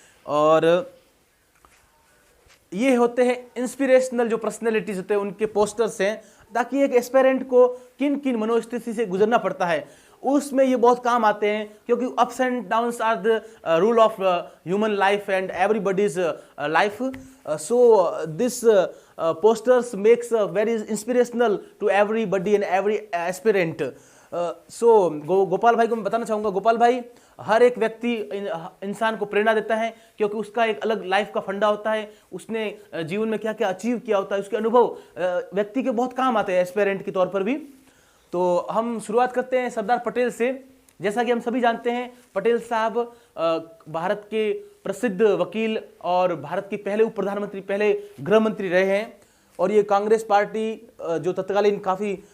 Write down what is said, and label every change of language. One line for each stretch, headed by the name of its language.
Hindi: और ये होते हैं इंस्पिरेशनल जो पर्सनैलिटीज होते हैं, उनके पोस्टर्स हैं, ताकि एक एस्पिरेंट को किन किन मनोस्थिति से गुजरना पड़ता है उसमें ये बहुत काम आते हैं, क्योंकि
English: Ups and downs are the rule of human life and everybody's life. So this posters makes very inspirational to everybody and every aspirant.
Hindi: सो गोपाल भाई को मैं बताना चाहूँगा, गोपाल भाई हर एक व्यक्ति इंसान को प्रेरणा देता है, क्योंकि उसका एक अलग लाइफ का फंडा होता है, उसने जीवन में क्या क्या अचीव किया होता है, उसके अनुभव व्यक्ति के बहुत काम आते हैं एस्पिरेंट के तौर पर भी। तो हम शुरुआत करते हैं सरदार पटेल से। जैसा कि हम सभी जानते हैं, पटेल साहब भारत के प्रसिद्ध वकील और भारत के पहले उप प्रधानमंत्री, पहले गृह मंत्री रहे हैं। और ये कांग्रेस पार्टी जो तत्कालीन काफ़ी